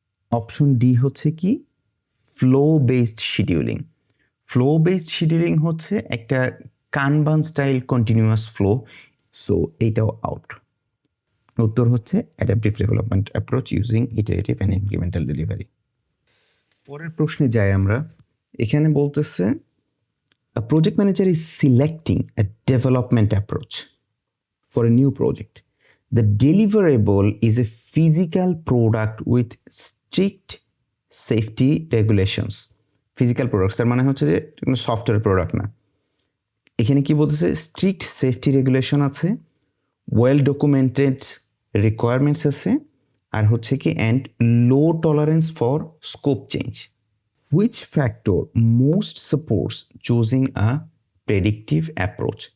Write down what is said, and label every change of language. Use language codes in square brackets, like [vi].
[bn] Option D হচ্ছে কি, flow based scheduling. Flow based scheduling হচ্ছে একটা কানবান স্টাইল কন্টিনিউয়াস ফ্লো, সো এইটাও আউট। উত্তর হচ্ছে [en] Adaptive development approach using iterative and incremental delivery. [bn] পরের প্রশ্নে যাই আমরা। এখানে বলতেছে, [en] a project manager is selecting a development approach for a new project. The deliverable is a physical product with strict safety regulations. [bn] Physical products তার মানে হচ্ছে যে কোনো সফটওয়্যার প্রোডাক্ট না। এখানে কি বলতেছে, স্ট্রিক্ট সেফটি রেগুলেশন আছে, ওয়েল ডকুমেন্টেড রিকোয়ারমেন্টস আছে, আর হচ্ছে কি and low tolerance for scope change. [en] Which factor most supports choosing a predictive approach.